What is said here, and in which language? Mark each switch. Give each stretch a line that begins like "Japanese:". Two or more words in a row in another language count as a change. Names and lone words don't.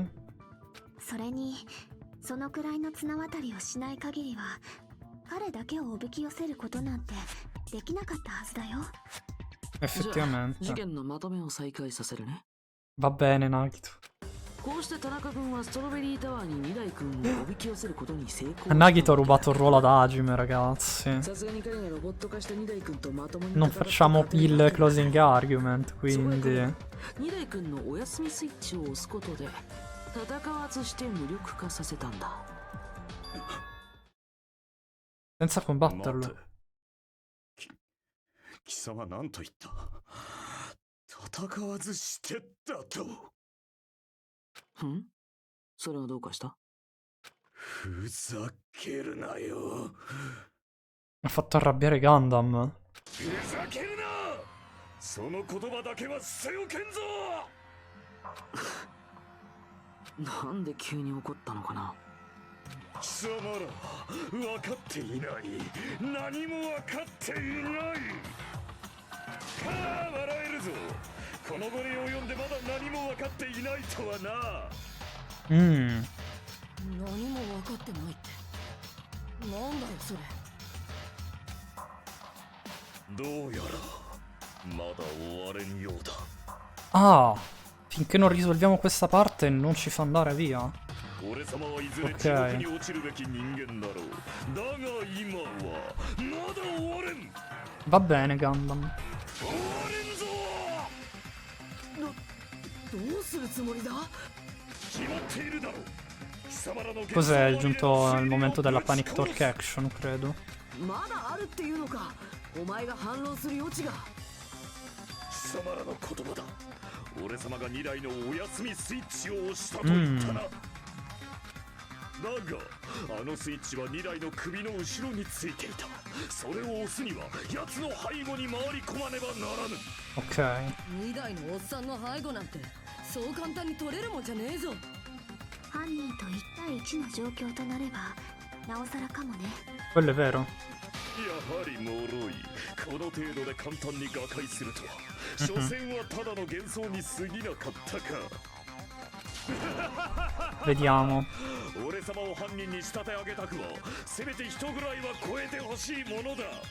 Japanese: それにそのくらいの綱渡りをしない限りは彼だけをおびき寄せることなんてできなかったはずだよ。
Italian: Effettivamente.
Japanese: 事件のまとめを再開させるね。
Italian: Va bene, Nagito.
Japanese: こうして田中君はストロベリータワーに2台君をおびき寄せることに成功。
Italian: Nagito ha rubato il ruolo ad Hajime, ragazzi.
Japanese: さすがに彼がロボット化した2台君とまともに
Italian: Non facciamo il
English: closing argument,
Italian: quindi.
Japanese: 2 台君のお休みスイッチを押すことで戦わずして無力化させたんだ。
Italian: Senza combatterlo.
Japanese: 貴様何と言った？戦わずしてだと。それはどうかした？ふざけるなよ。
Italian: Ha fatto arrabbiare Gundam.
Japanese: ふざけるな。その言葉だけは捨ておけんぞ。なんで急に怒ったのかな。貴様ら分かっていない。何も分かっていない。笑えるぞ。この後に及んでまだ何も分かっていないとはな。何も分かってないってなんだよそれ。どうやらまだ終われんようだ。
Italian: Ah, finché non risolviamo questa parte non ci fa andare via.
Japanese: 俺様はいずれ地獄に落ちるべき人間だろう。だが今はまだ終われん。
Italian: Va bene, Gundam.
Japanese: 終われんぞ。どうするつもりだ？決まっているだろう。貴様らの
Italian: Cos'è? È giunto il momento della
English: panic talk action,
Italian: credo.
Japanese: まだあるっていうのか。お前が反論する余地が。貴様らの言葉だ。俺様が2台のお休みスイッチを押したと言ったな。だがあのスイッチは2台の首の後ろについていた。それを押すには奴の背後に回り込まねばならぬ。 Ok. 2台のおっさんの背後なんてそう簡単に取れるもんじゃねえぞ。犯人と1対1の状況となればなおさらかもね。
Italian: Quello è vero.
Japanese: やはり脆い。この程度で簡単に瓦解するとは。所詮はただの幻想に過ぎなかったか。
Italian: Vediamo.
Japanese: 俺様を犯人に仕立て上げたくはせめて人ぐらいは超えてほしいものだ。